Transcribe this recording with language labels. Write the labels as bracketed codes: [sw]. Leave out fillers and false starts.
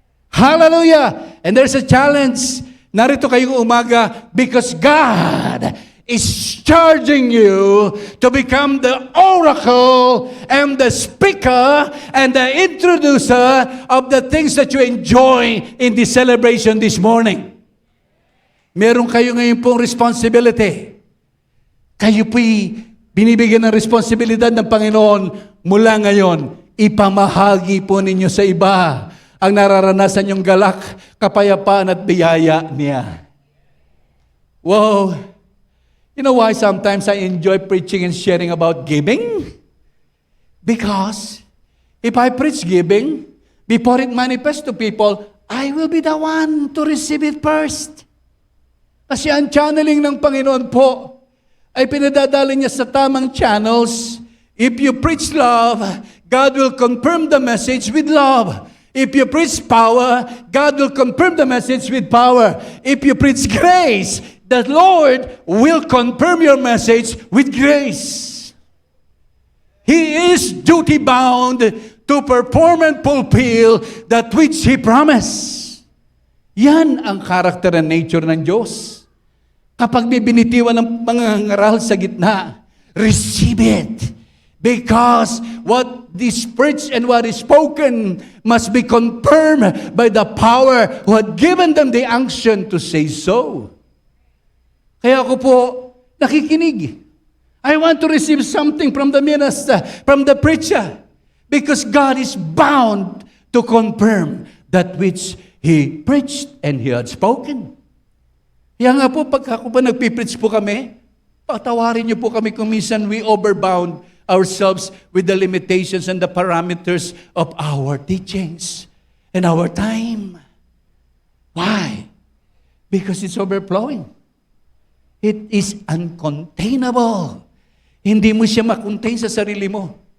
[en] Hallelujah! And there's a challenge. [tl] Narito kayong umaga [en] because God is charging you to become the oracle and the speaker and the introducer of the things that you enjoy in this celebration this morning. [tl] Meron kayo ngayon pong responsibility. Kayo po'y binibigyan ng responsibilidad ng Panginoon mula ngayon. Ipamahagi po ninyo sa iba ang nararanasan yung galak, kapayapaan at biyaya niya. [en] Wow! You know why sometimes I enjoy preaching and sharing about giving? Because if I preach giving, before it manifests to people, I will be the one to receive it first. [tl] Kasi ang channeling ng Panginoon po ay pinadadala niya sa tamang channels. [en] If you preach love, God will confirm the message with love. If you preach power, God will confirm the message with power. If you preach grace, the Lord will confirm your message with grace. He is duty-bound to perform and fulfill that which He promised. [tl] Yan ang [en] character and nature [tl] ng Diyos. Kapag may binitiwan ng mga ngaral sa gitna, [en] receive it. Because what is preached and what is spoken must be confirmed by the power who had given them the unction to say so. [tl] Kaya ako po nakikinig. [en] I want to receive something from the minister, from the preacher. Because God is bound to confirm that which He preached and He had spoken. [tl] Kaya nga po, pag ako pa nagpipreach po kami, patawarin niyo po kami kung minsan [en] we overbound ourselves with the limitations and the parameters of our teachings and our time. [tl] Why? [en] Because it's overflowing. It is uncontainable. [tl] Hindi mo siya makontain sa sarili mo.